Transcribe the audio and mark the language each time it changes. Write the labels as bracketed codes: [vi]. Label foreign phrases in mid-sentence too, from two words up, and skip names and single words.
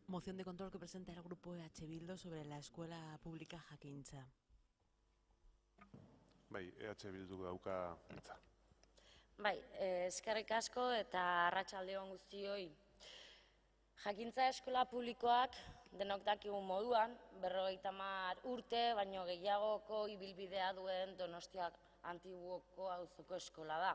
[es] Moción de control que presenta el Grupo EH Bildu sobre la Escuela Pública Jakintza. [eu] Bai, EH Bildu dauka hitza. Bai, eskerrik asko eta arratsalde on guztioi. Jakintza eskola publikoak denok dakigun moduan, 50 urte baino gehiagoko ibilbidea duen Donostia Antiguoko auzoko eskola da.